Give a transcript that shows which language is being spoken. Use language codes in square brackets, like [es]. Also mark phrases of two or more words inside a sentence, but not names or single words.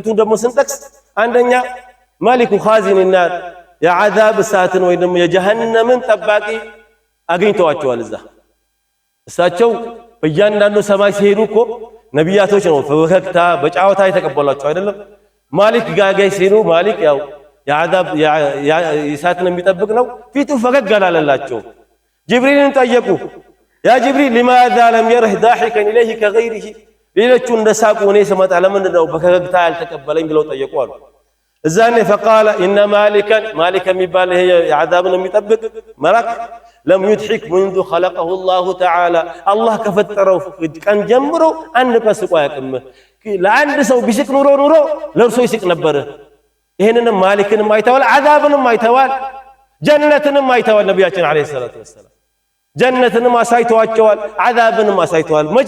[am] ደግሞ ስንጠቅስ አንደኛ [ar] مالك خازن النار [am] የዓዛብ እሳትን ወይ ደግሞ የጀሃነምን ጠባቂ አግኝተዋቸዋል እዛ። እሳቸው በእያንዳንዱ ሰማይ ሲሄዱ እኮ ነቢያቶች ነው በፈገግታ በጫወታ የተቀበሏቸው አይደለም። ማሊክ ጋጋይ ሲሉ ማሊክ ያው የዓዛብ የእሳትን የሚጠብቅ ነው። ፊቱ ፈገግ አላለላቸው። ጅብሪልን ጠየቁ [ar] يا جبريل لماذا لم يره ضاحكا اليه كغيره [am] ሌሎቹ እንደሳቁ እኔ ስመጣ ለምንድን ነው በፈገግታ ያልተቀበለኝ ብለው ጠየቁ አሉ። እዛኔ [ar] فقال ان مالك [am] የሚባል ይሄ የዓዛብን የሚጠብቅ መልአክ [ar] لم يضحك منذ خلقه الله تعالى [am] الله ከፈጠረው ቀን ጀምሮ አንድ ቀን ስቆ አያውቅም። ለአንድ ሰው ቢስቅ ኑሮ ለርሶ ይስቅ ነበር። ይሄንንም ማሊክንም አይተዋል፣ ዓዛብንም አይተዋል፣ ጀነትንም አይተዋል። ነቢያችን [ar] عليه الصلاة والسلام [am] ጀነትንም አሳይተዋቸዋል፣ ዓዛብንም አሳይተዋል። መቼ?